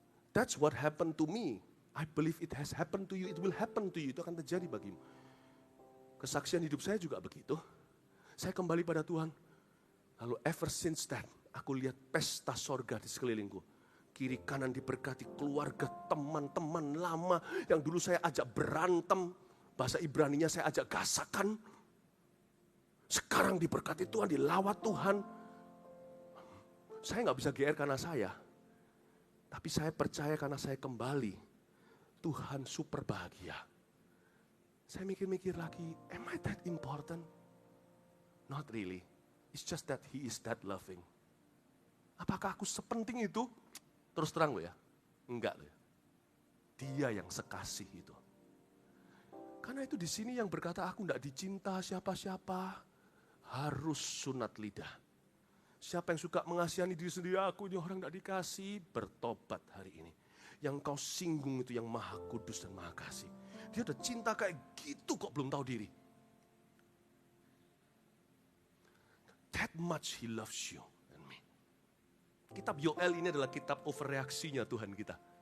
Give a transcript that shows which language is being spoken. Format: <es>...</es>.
<id>That's what happened to me. I believe it has happened to you, it will happen to you. Itu akan terjadi bagimu. Kesaksian hidup saya juga begitu. Saya kembali pada Tuhan. Lalu</id> <en>ever since that,</en> <id>aku lihat pesta sorga di sekelilingku. Kiri kanan diberkati, keluarga, teman-teman lama yang dulu saya ajak berantem. Bahasa Ibraninya saya ajak gasakan. Sekarang diberkati Tuhan, dilawat Tuhan. Saya gak bisa GR karena saya. Tapi saya percaya karena saya kembali. Tuhan super bahagia. Saya mikir-mikir lagi,</id> <en>am I that important? Not really. It's just that he is that loving.</en> <id>Apakah aku sepenting itu? Terus terang loh ya. Enggak loh ya. Dia yang sekasih itu. Karena itu di sini yang berkata aku enggak dicinta siapa-siapa. Harus sunat lidah. Siapa yang suka mengasihani diri sendiri, aku ini orang enggak dikasih. Bertobat hari ini. Yang kau singgung itu yang maha kudus dan maha kasih. Dia udah cinta kayak gitu kok belum tahu diri.</id> <en>That much he loves you and me.</en> <id>Kitab Yoel ini adalah kitab overreaksinya Tuhan kita.</id>